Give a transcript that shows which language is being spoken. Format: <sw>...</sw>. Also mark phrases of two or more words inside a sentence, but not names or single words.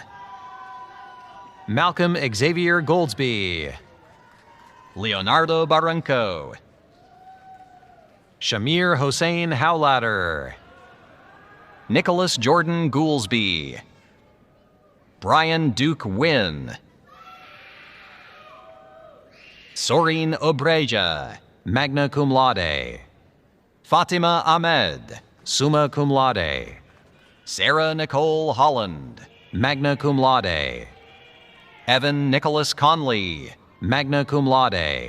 <en>Malcolm Xavier Goldsby. Leonardo Barranco. Shamir Hossein Howlatter. Nicholas Jordan Goolsby. Brian Duke Wynn. Soreen Obreja,</en> <la>magna cum laude.</la> <en>Fatima Ahmed,</en> <la>summa cum laude.</la> <en>Sarah Nicole Holland,</en> <la>magna cum laude.</la> <en>Evan Nicholas Conley,</en> <la>magna cum laude.</la>